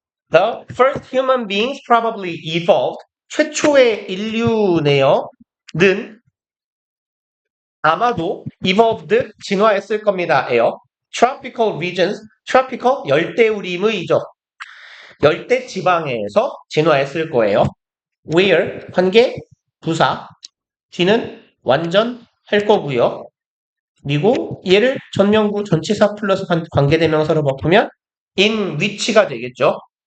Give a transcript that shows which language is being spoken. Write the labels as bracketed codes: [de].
[en] The first human beings probably evolved. [ko] 최초의 인류네요. 는 아마도 evolved 진화했을 겁니다예요. [en] Tropical regions, tropical [ko] 열대우림의죠. 열대 지방에서 진화했을 거예요. Where 관계 부사 뒤는 완전 할 거고요. 그리고 얘를 전명구 전치사 플러스 관계대명사로 바꾸면 in which가 되겠죠.